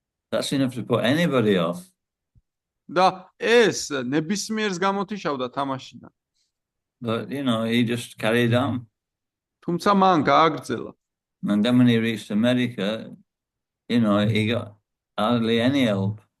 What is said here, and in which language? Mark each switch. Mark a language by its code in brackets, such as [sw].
[en] That's enough to put anybody off. [ka] და ეს ნებისმიერს გამოთიშავდა თამაშიდან. [en] But he just carried on. [ka] თუმცა მან გააგრძელა. [en] And then when he reached America, he got hardly any help.